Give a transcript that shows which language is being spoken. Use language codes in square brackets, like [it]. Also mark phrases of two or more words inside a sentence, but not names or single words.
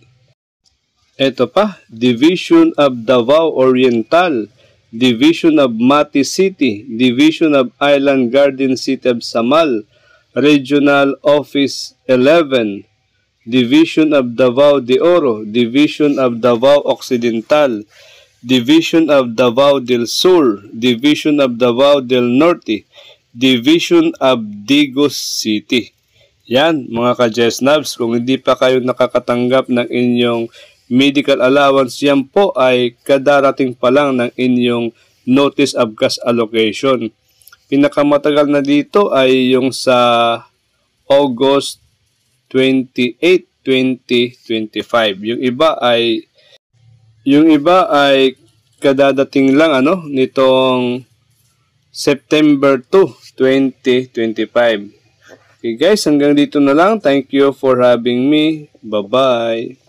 [tl] Ito pa, Division of Davao Oriental, Division of Mati City, Division of Island Garden City of Samal, Regional Office 11, Division of Davao de Oro, Division of Davao Occidental, Division of Davao del Sur, Division of Davao del Norte, Division of Digos City. Yan, mga ka-Jesnabs, kung hindi pa kayo nakakatanggap ng inyong medical allowance, yan po ay kadarating pa lang ng inyong Notice of Cash Allocation. Pinakamatagal na dito ay yung sa August 28, 2025. Yung iba ay kadadating lang nitong September 2, 2025. [en] Okay guys, [tl] hanggang dito na lang. [en] Thank you for having me. Bye-bye.